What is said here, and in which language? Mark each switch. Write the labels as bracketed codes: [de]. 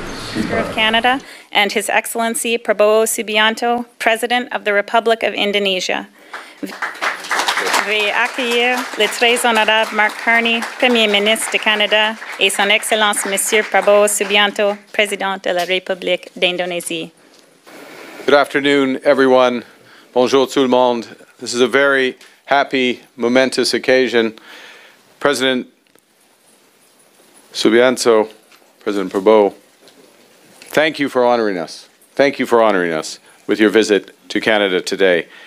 [en] Speaker of Canada and His Excellency Prabowo Subianto, President of the Republic of Indonesia. [fr] Veuillez accueillir le très honorable Mark Carney, Premier ministre du Canada, et Son Excellence Monsieur Prabowo Subianto, Président de la République d'Indonésie. [en] Good afternoon, everyone. [fr] Bonjour tout le monde. [en] This is a very happy, momentous occasion. President Subianto, President Prabowo, thank you for honoring us. thank you for honoring us with your visit to Canada today.